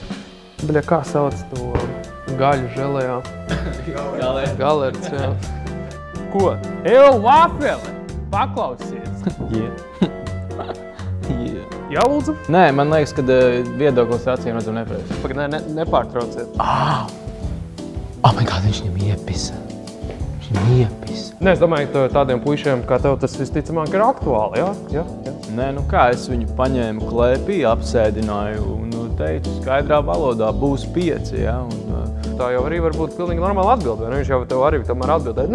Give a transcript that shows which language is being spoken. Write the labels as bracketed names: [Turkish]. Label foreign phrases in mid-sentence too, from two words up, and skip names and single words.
[Latvian] Bļa, kā sauc to gaļu želejā? Galerts, jā. Ko? Evo, vafeli! Paklausies! Jā, lūdzu? Nē, man liekas, ka viedoklis acīm redzam nepareizi. Pagaid, nepārtrauciet. [English] Oh my God, [Latvian] viņš viņam iepisa. Viņš iepisa. Nē, es domāju, ka tādiem puišiem kā tev tas visticamāk ir aktuāli, jā? Nē, nu kā, es viņu paņēmu klēpī, apsēdināju un teicu skaidrā valodā, būs 5, jā? Tā jau arī var būt pilnīgi normāla atbilde, vai ne? Viņš jau tev arī tomēr atbildēja.